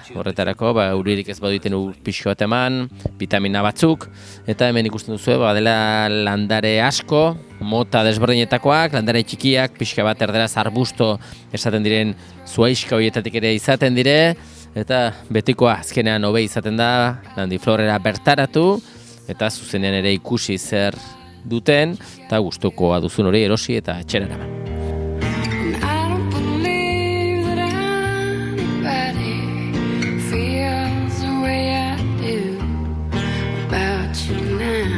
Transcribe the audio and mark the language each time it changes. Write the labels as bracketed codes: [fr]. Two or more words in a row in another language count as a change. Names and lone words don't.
[eu] Horretarako uririk ez baduten pixko bat eman, vitamina batzuk, eta hemen ikusten duzu dela landare asko, mota desberdinetakoak, landare txikiak, pixka bat erderaz arbusto esaten diren zuaiska horietatik ere izaten dire, eta betikoa azkenean hobe izaten da Landiflorrera bertaratu, eta zuzenean ere ikusi zer duten, eta gustukoa duzun hori erosi eta etxera eraman. [en] Feels the way I do about you now.